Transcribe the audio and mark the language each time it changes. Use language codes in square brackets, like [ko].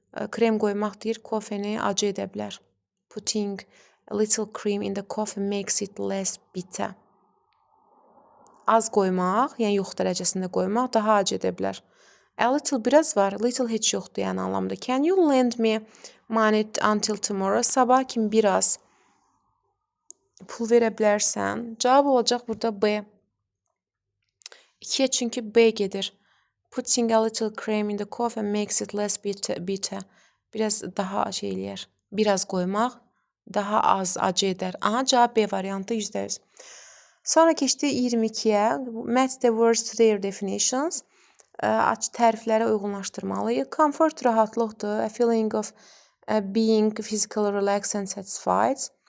[az] Krem qoymaq deyir, kofeni acı edə bilər. [en] Putting a little cream in the coffee makes it less bitter. [az] Az qoymaq, yəni yox dərəcəsində qoymaq daha acı edə bilər. A little biraz var, little heç yoxdur yəni anlamda. [en] Can you lend me money until tomorrow? [az] Sabah kimi biraz pul verə bilərsən. Cavab olacaq burada B. 2-yə çünki B gedir. [en] Putting a little cream in the coffee makes it less bitter. [az] Biraz daha şey eləyər. Biraz qoymaq daha az acı edər. Aha, cavab B variantı %100. Sonra keçdi 22-yə. [en] Match the words to their definitions. [az] Təriflərə uyğunlaşdırmalıyıq. Comfort rahatlıqdır. [en] A feeling of being physically relaxed and satisfied.